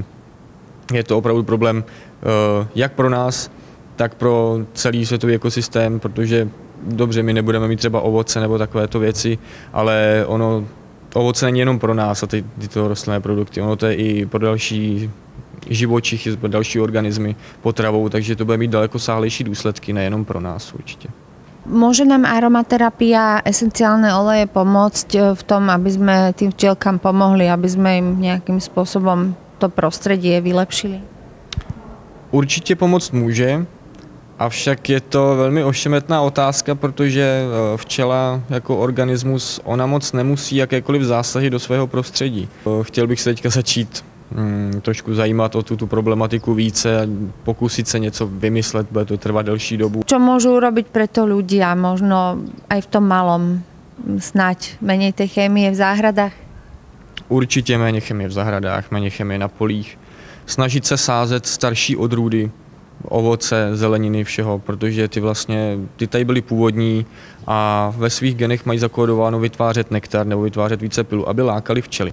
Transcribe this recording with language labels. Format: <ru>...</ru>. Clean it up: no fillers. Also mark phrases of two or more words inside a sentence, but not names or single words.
<cs>Je to opravdu problém jak pro nás, tak pro celý světový ekosystém, protože dobře, my nebudeme mít třeba ovoce nebo takovéto věci, ale ovoce není jenom pro nás a tyto rostlinné produkty, ono to je i pro další živočichy, pro další organismy potravou, takže to bude mít dalekosáhlejší důsledky, nejenom pro nás určitě.</cs> <sk>Môže nám aromaterapia, esenciálne oleje pomôcť v tom, aby sme tým včielkam pomohli, aby sme im nejakým spôsobom to prostredie vylepšili?</sk> <cs>Určitě pomoct může, avšak je to velmi ošemetná otázka, protože včela jako organismus, ona moc nemusí jakékoliv zásahy do svého prostředí. Chtěl bych se teďka začít trošku zajímat o tu problematiku více a pokusit se něco vymyslet, bude to trvat delší dobu.</cs> <sk>Čo môžu urobiť preto ľudia, možno aj v tom malom, snať menej tej chémie v záhradách?</sk> <cs>Určitě méně chemie v zahradách, méně chemie na polích. Snažit se sázet starší odrůdy, ovoce, zeleniny, všeho, protože ty tady byly původní a ve svých genech mají zakódováno vytvářet nektar nebo vytvářet více pilu, aby lákali včely.</cs>